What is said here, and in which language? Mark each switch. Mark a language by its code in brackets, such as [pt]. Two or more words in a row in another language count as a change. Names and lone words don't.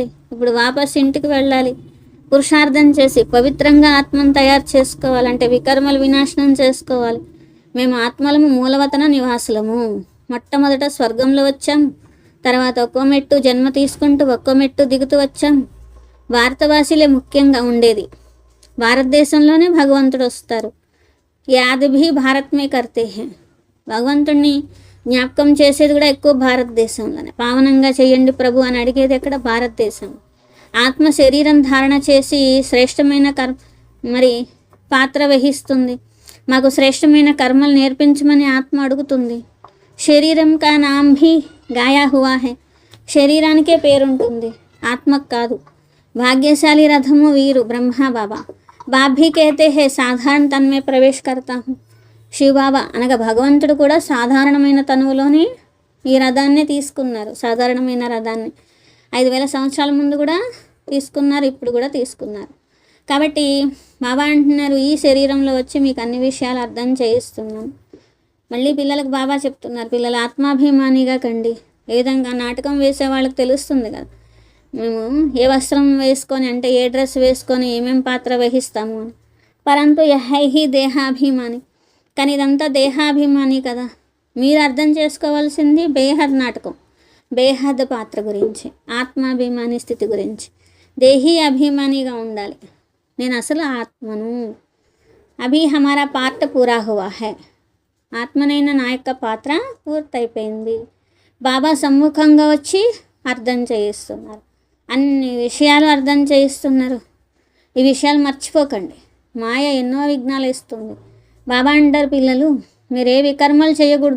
[te] ఇప్పుడు వాపస్ ఇంటికి వెళ్ళాలి, పురుషార్థం చేసి పవిత్రంగా ఆత్మను తయారు చేసుకోవాలంటే వికర్మలు వినాశనం చేసుకోవాలి. మేము ఆత్మలము, మూలవతన నివాసులము. మొట్టమొదట స్వర్గంలో వచ్చాము, తర్వాత ఒక్కో మెట్టు జన్మ తీసుకుంటూ ఒక్కో మెట్టు దిగుతూ వచ్చాం. భారతవాసీలే ముఖ్యంగా ఉండేది. భారతదేశంలోనే భగవంతుడు వస్తారు. [hi] याद भी भारत में करते हैं. [te] భగవంతుడిని జ్ఞాపకం చేసేది కూడా ఎక్కువ భారతదేశంలోనే. పావనంగా చేయండి ప్రభు అని అడిగేది ఎక్కడ? భారతదేశం. ఆత్మ శరీరం ధారణ చేసి శ్రేష్టమైన మరి పాత్ర వహిస్తుంది. మాకు శ్రేష్టమైన కర్మలు నేర్పించమని ఆత్మ అడుగుతుంది. [hi] शरीर का नाम भी गाया हुआ है. [te] శరీరానికే పేరుంటుంది, ఆత్మకు కాదు. భాగ్యశాలి రథము వీరు బ్రహ్మ బాబా. [hi] बाबा कहते हैं साधारण तन में प्रवेश करता हूँ. [te] శివబాబా అనగా భగవంతుడు కూడా సాధారణమైన తనువులోనే ఈ రథాన్ని తీసుకున్నారు. సాధారణమైన రథాన్ని 5000 సంవత్సరాల ముందు కూడా తీసుకున్నారు, ఇప్పుడు కూడా తీసుకున్నారు. కాబట్టి బాబా అంటున్నారు, ఈ శరీరంలో వచ్చి మీకు అన్ని విషయాలు అర్థం చేయిస్తున్నాం. మళ్ళీ పిల్లలకు బాబా చెప్తున్నారు, పిల్లలు ఆత్మాభిమానిగా కండి. ఏ విధంగా నాటకం వేసే వాళ్ళకి తెలుస్తుంది కదా, మేము ఏ వస్త్రం వేసుకొని అంటే ఏ డ్రెస్ వేసుకొని ఏమేం పాత్ర వహిస్తాము అని. [hi] परंतु यही देहाभिमानी. [te] కానీ ఇదంతా దేహాభిమాని కదా. మీరు అర్థం చేసుకోవాల్సింది బేహద్ నాటకం, బేహద్ పాత్ర గురించి, ఆత్మాభిమాని స్థితి గురించి. దేహీ అభిమానిగా ఉండాలి. నేను అసలు ఆత్మను. [hi] अभी हमारा पार्ट पूरा हुआ है. [te] ఆత్మనైన నా యొక్క పాత్ర పూర్తయిపోయింది. బాబా సమ్ముఖంగా వచ్చి అర్థం చేయిస్తున్నారు, అన్ని విషయాలు అర్థం చేయిస్తున్నారు. ఈ విషయాలు మర్చిపోకండి. మాయ ఎన్నో విఘ్నాలు ఇస్తుంది. బాబా అంటారు, పిల్లలు మీరు ఏ వికర్మలు చేయకూడదు.